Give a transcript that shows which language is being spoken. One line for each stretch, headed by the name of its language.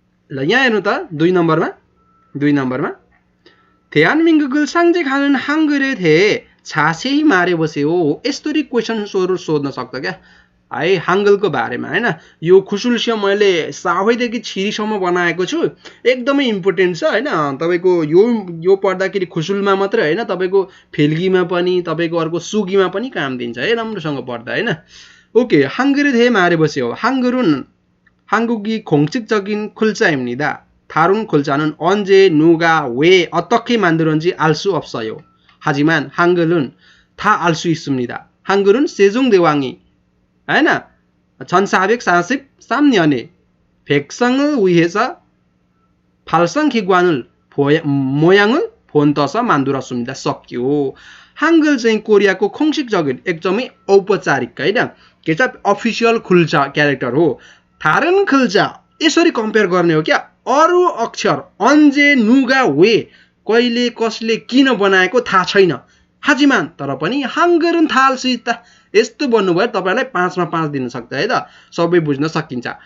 Nepali: ल यहाँ हेर्नु त 2 नम्बरमा थ्यानमिङगुल सांजे खानुन हांगुरे थे छासे मारे बस्यो यस्तोरी क्वेशन सोध्न सक्छ क्या है हांगुलको बारेमा हैन यो खुसुलसिया मैले सावैदेखि छिरीसम्म बनाएको छु एकदमै इम्पोर्टेन्ट छ हैन तपाईको यो पढ्दाखेरि खुसुलमा मात्र हैन तपाईको फेल्गीमा पनि तपाईको अर्को सुगीमा पनि काम दिन्छ है राम्रोसँग पढ्दा हैन ओके हांगुरे थे मारे बस्यो हांगुरुन
Korean: 한국이 공식적인 쿨자입니다. 다룬 글자는 언제, 누가, 왜 어떻게 만들었는지 알 수 없어요. 하지만 한글은 다 알 수 있습니다. 한글은 세종대왕이 1443년에 백성을 위해서 발성기관을 모양을 본떠서 만들었습니다. 석유.
Nepali: 한글 चाहिँ कोरियाको 공식적인 एकदमै औपचारिक हैन के छ अफिसियल खुल्चा क्यारेक्टर हो.
Korean: 다른 글자
Nepali: यसरी कम्पेयर गर्ने हो क्या. अरु अक्षर अन्जे, नुगा, वे कहिले कसले किन बनाएको थाहा छैन. हाजिमान तर पनि 한글은 थाहा
Korean: 알 수 있다.
Nepali: यस्तो भन्नुभयो तपाईलाई 5 मा 5 दिन सक्छ है त. सबै बुझ्न सकिन्छ.